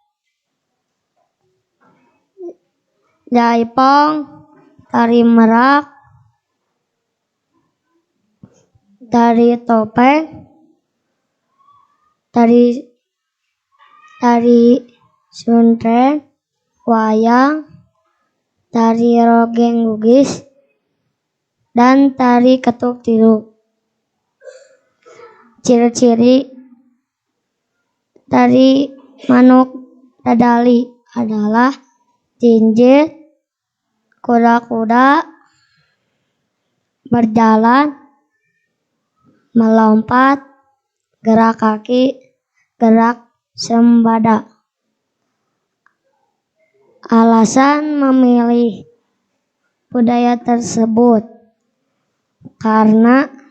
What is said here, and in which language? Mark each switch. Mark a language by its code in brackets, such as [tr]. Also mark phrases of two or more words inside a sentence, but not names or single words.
[id] Jaipong, tari merak, tari topeng, tari suntren, wayang, tari rogeng gugis, dan tari ketuk tilu. Ciri-ciri tari Manuk Dadali adalah jinjit, kuda-kuda, berjalan, melompat, gerak kaki, gerak sembada. Alasan memilih budaya tersebut karena